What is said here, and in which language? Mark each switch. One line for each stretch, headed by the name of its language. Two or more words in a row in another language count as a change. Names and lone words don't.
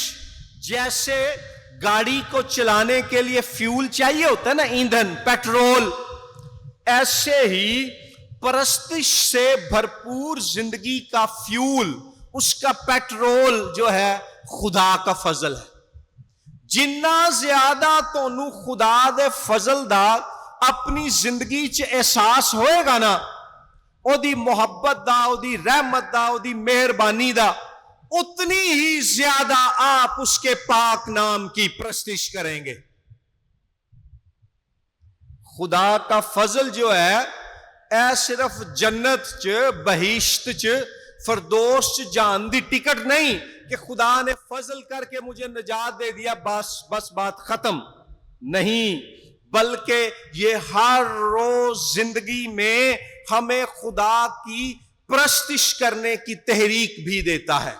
Urdu: جیسے گاڑی کو چلانے کے لیے فیول چاہیے ہوتا ہے نا، ایندھن، پیٹرول، ایسے ہی پرستش سے بھرپور زندگی کا فیول، اس کا پیٹرول جو ہے خدا کا فضل ہے۔
Punjabi: جنہ زیادہ تونوں خدا دے فضل دا اپنی زندگی چ احساس ہوئے گا نا، او دی محبت دا، او دی رحمت دا، او دی مہربانی دا،
Urdu: اتنی ہی زیادہ آپ اس کے پاک نام کی پرستش کریں گے۔ خدا کا فضل جو ہے
Punjabi: اے صرف جنت چ، بہشت چ، فردوس چ جان دی ٹکٹ
Urdu: نہیں کہ خدا نے فضل کر کے مجھے نجات دے دیا بس بات ختم، نہیں، بلکہ یہ ہر روز زندگی میں ہمیں خدا کی پرستش کرنے کی تحریک بھی دیتا ہے۔